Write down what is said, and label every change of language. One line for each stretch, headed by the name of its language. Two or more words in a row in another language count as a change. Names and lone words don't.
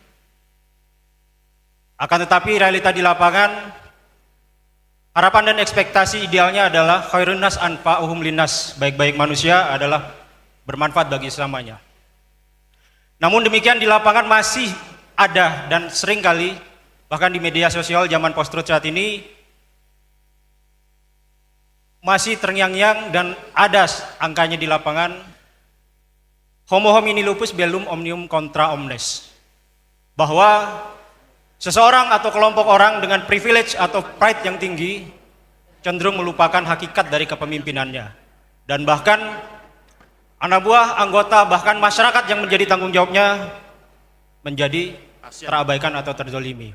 Indonesian: Akan tetapi realita di lapangan, harapan dan ekspektasi idealnya adalah
Arabic: خير الناس أنفعهم للناس,
Indonesian: baik-baik manusia adalah bermanfaat bagi sesamanya. Namun demikian di lapangan masih ada dan sering kali bahkan di media sosial zaman post-truth saat ini masih terngiang-ngiang dan ada angkanya di lapangan,
Latin: homo homini lupus bellum omnium contra omnes,
Indonesian: bahwa seseorang atau kelompok orang dengan privilege atau pride yang tinggi cenderung melupakan hakikat dari kepemimpinannya, dan bahkan anak buah, anggota, bahkan masyarakat yang menjadi tanggung jawabnya menjadi terabaikan atau terzolimi.